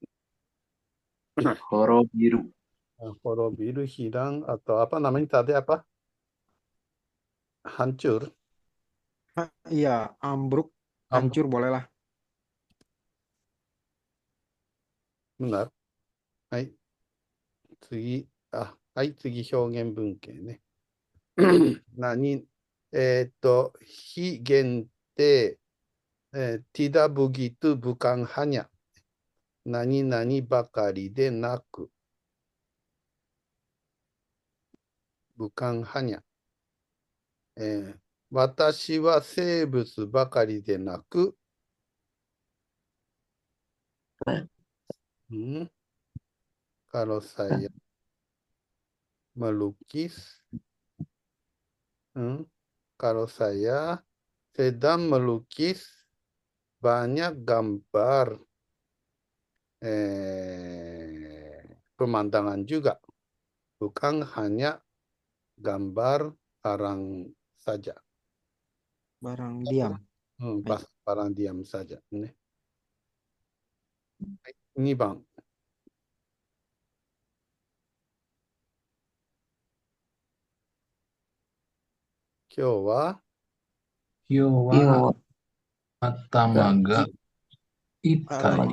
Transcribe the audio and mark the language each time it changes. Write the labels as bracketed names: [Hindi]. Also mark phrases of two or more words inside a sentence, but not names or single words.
[Indonesian] Horobiru. Horobiru, hilang, atau apa namanya tadi apa? Hancur. Iya, ambruk, hancur boleh lah. benar. [Japanese] はい。次、はい、次、表現文型ね。何、非限定、 [Indonesian] tidak begitu bukan hanya。 [Japanese] 何々ばかりでなく。 [Indonesian] bukan hanya。 [Japanese] 私は生物ばかりでなく、 [Indonesian] kalau saya melukis, kalau saya sedang melukis banyak gambar pemandangan juga, bukan hanya gambar barang saja. Barang diam. Barang diam saja. [Japanese] ね。2番。今日は頭がいっぱい